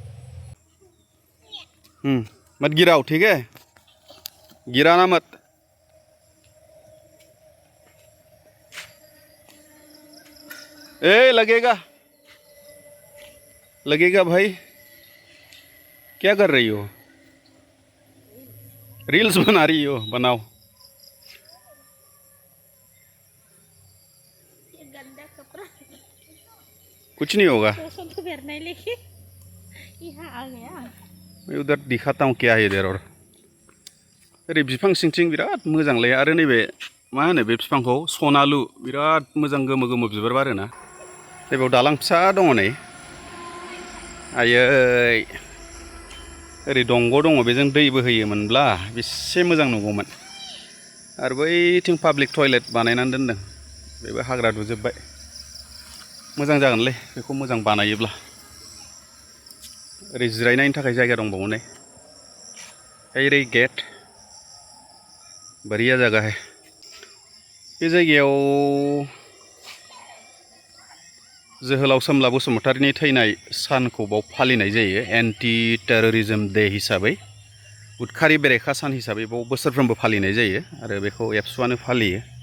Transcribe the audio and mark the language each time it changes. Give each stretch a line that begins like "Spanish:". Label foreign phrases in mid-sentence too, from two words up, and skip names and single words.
Hindi: मत गिराओ ठीक है गिराना मत लगेगा भाई क्या कर रही हो रील्स बना रही हो बनाओ ये गंदा कपड़ा कुछ नहीं होगा तो नहीं लेके यहाँ आ गया मैं उधर दिखाता हूँ क्या है इधर
Bodo: और ओरै बिफां सिंथिं बिराद मोजांलै आरो नैबे मा होनो बे बिफांखौ सनालु बिराद मोजां गोमो गोमो बिबार बारोना नैबेयाव दालां फिसा दङ नै आयै ओरै दंग' दङ बेजों दै बोहैयोमोनब्ला बेसे मोजां नुगौमोन आरो बैथिं पाब्लिक टयलेट बानायनानै दोनदों बेबो हाग्रा दुजोब्बाय मोजां जागोनलै बेखौ मोजां बानायोब्ला ओरै जिरायनायनि थाखाय जायगा दंबावो नै ओरै गेट
Hindi: बढ़िया जगह है
Bodo: बे जायगायाव जोहोलाव सोमला बसुमतारीनि थैनाय सानखौ बाव फालिनाय जायो
English: anti terrorism day
Bodo: हिसाबै उदखारि बेरेखा सान हिसाबै बाव बोसोरफ्रोमबो फालिनाय जायो आरो बेखौ एबसुआनो फालियो